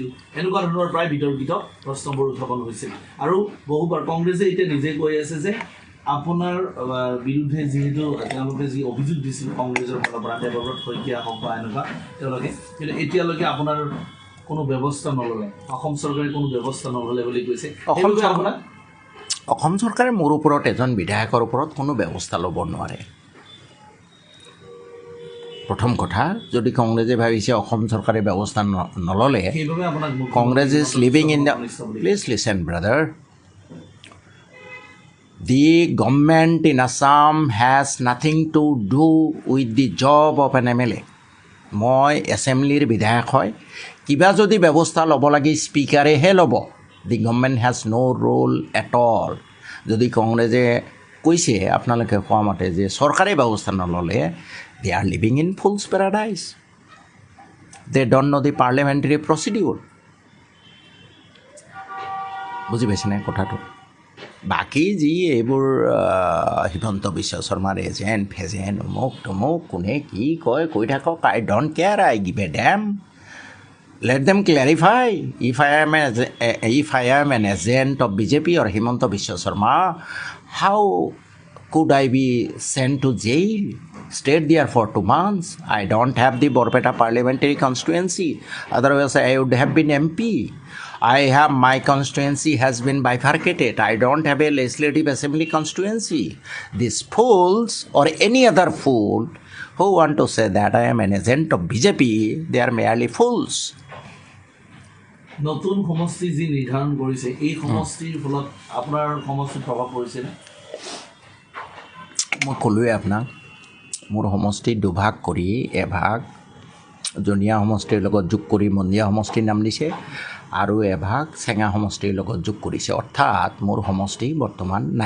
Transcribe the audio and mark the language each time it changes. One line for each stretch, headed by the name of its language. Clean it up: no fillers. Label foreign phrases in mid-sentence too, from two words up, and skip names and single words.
Assamese: এনেকুৱা ধৰণৰ প্ৰায় বিতৰ্কিত প্ৰশ্নবোৰ উত্থাপন হৈছিল। আৰু বহুবাৰ কংগ্ৰেছে এতিয়া নিজে কৈ আছে যে আপোনাৰ বিৰুদ্ধে যিহেতু তেওঁলোকে যি অভিযোগ দিছিল কংগ্ৰেছৰ ফালৰ পৰা, দেৱব্ৰত শইকীয়া হওক বা এনেকুৱা তেওঁলোকে, কিন্তু এতিয়ালৈকে আপোনাৰ কোনো ব্যৱস্থা নল'লে, অসম চৰকাৰে কোনো ব্যৱস্থা নল'লে বুলি কৈছে। অসম চৰকাৰে মোৰ ওপৰত, এজন বিধায়কৰ ওপৰত কোনো ব্যৱস্থা ল'ব নোৱাৰে। প্ৰথম কথা, যদি কংগ্ৰেছে ভাবিছে অসম চৰকাৰে ব্যৱস্থা নল'লে,
English: Congress is living in the, please listen brother, the government in Assam has nothing to do with the job of an MLA.
Assamese: মই এছেম্বলিৰ বিধায়ক হয়, কিবা যদি ব্যৱস্থা ল'ব লাগে স্পীকাৰেহে ল'ব।
English: The government has no role at all.
Assamese: যদি কংগ্ৰেছে কৈছে আপোনালোকে কোৱা মতে যে চৰকাৰে ব্যৱস্থা নল'লে,
English: they are living in fool's paradise. They don't know the parliamentary procedure.
Assamese: বুজি পাইছেনে কথাটো? বাকী যি এইবোৰ হিমন্ত বিশ্ব শৰ্মাৰ এজেণ্ট ফেজেণ্ট অমুক তমুক কোনে কি কয় কৈ থাকক,
English: I don't care, I give a damn. Let them clarify. If I am an agent of BJP or Himanta Biswa Sharma, how could I be sent to jail? stayed there for 2 months. I don't have the Borpeta parliamentary constituency. Otherwise, I would have been MP. I have my constituency has been bifurcated. I don't have a legislative assembly constituency. These fools or any other fool who want to say that I am an agent of BJP, they are merely fools.
Assamese: নতুন সমষ্টি যি নিৰ্ধাৰণ কৰিছে এই সমষ্টিৰ ফলত আপোনাৰ সমষ্টিত প্ৰভাৱ পৰিছে নে মই ক'লোৱে আপোনাক মোৰ সমষ্টি দুভাগ কৰি এভাগ জনীয়া সমষ্টিৰ লগত যোগ কৰি মন্দিয়া সমষ্টিৰ নাম দিছে আৰু এভাগ চেঙা সমষ্টিৰ লগত যোগ কৰিছে অৰ্থাৎ মোৰ সমষ্টি বৰ্তমান নাই